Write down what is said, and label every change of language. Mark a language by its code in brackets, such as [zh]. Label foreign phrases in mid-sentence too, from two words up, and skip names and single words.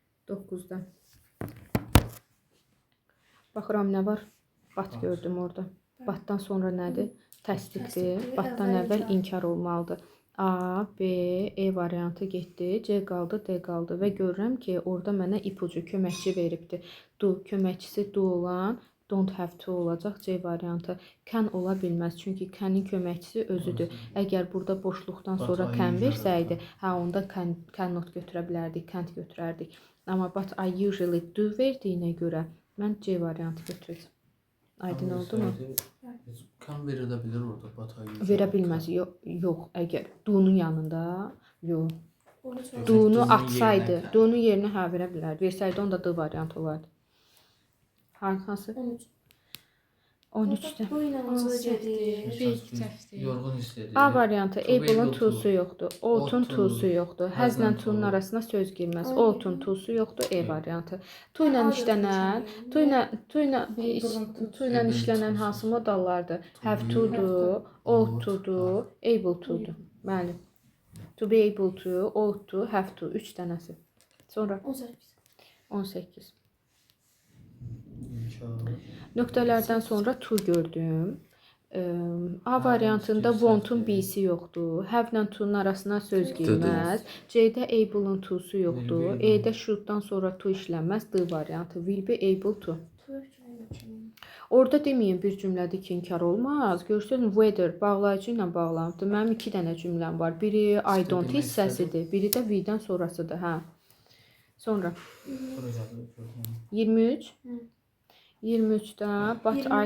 [az] 9-da. Baxıram nə var? Bat gördüm orada. Batdan sonra nədir? Təsdiqdir. Batdan əvvəl inkar olmalıdır. A, B, E variantı getdi. C qaldı, D qaldı. Və görürəm ki, orada mənə ipucu, köməkçi veribdir. Do, köməkçisi do olan [en] don't have to [az] olacaq C variantı. Can ola bilməz. Çünki can'in köməkçisi özüdür. Əgər burada boşluqdan sonra can versəydi, onda cannot götürə bilərdik, can't götürərdik. Amma [en] but I usually do [az] verdiyinə görə mən C variantı götürəcəm. Aydın oldu mu? Can verilə bilir orada, [en] but I usually. [az] Verə bilməz. Yox, əgər do'nun yanında, yox. Do'nu atsaydı, do'nun yerinə hə verə bilərdi. Versəydi onda D variantı olardı. Hansı? 13-də. Yorğun hiss edir. A variantı, able-ın to'su yoxdur. Ought-un to'su yoxdur. Has-lə to'nun arasına söz girməz. Ought-un to'su yoxdur. E variantı. To ilə işlənən, to ilə işlənən hansı modallardır? [en] Have to- [az] dur, [en] ought to- [az] dur, [en] able to- [az] dur. Bəli. [en] To be able to, ought to, have to. [az] 3 dənəsi. Sonra 18. Nöqtələrdən sonra to gördüm. A variantında want-un B'si yoxdur. Have-lə to'nun arasına söz girməz. C-də able-ın to'su yoxdur. E-də should-dan sonra to işlənməz. D variantı. [en] Will be able to. [az] Orada deməyin bir cümlədə ki, inkar olmaz. Görsün, whether bağlayıcı ilə bağlanıbdır. Mənim 2 dənə cümləm var. Biri [en] I don't [az] hissəsidir. Biri də will-dən sonrasıdır. Hə. Sonra 23. [en] 23-də but I